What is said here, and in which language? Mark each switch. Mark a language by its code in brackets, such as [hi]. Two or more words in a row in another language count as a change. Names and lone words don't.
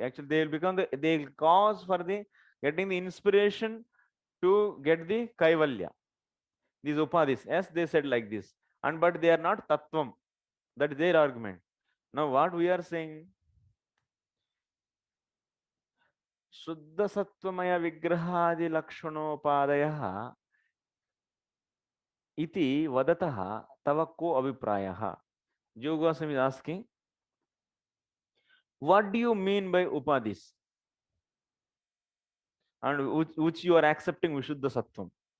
[en] Actually, they will become they'll cause for the getting the inspiration to get the kaivalya. These upadis, yes, they said like this. And but they are not tattvam. That is their argument. Now what we are saying, [sa] Shuddha Sattvamaya Vigrahadi Lakshanopadaya iti vadataha tava ko aviprayaha. [en] Jiva Goswami is asking, what do you mean by upadis? And which you are accepting [sa] Vishuddha Sattvam.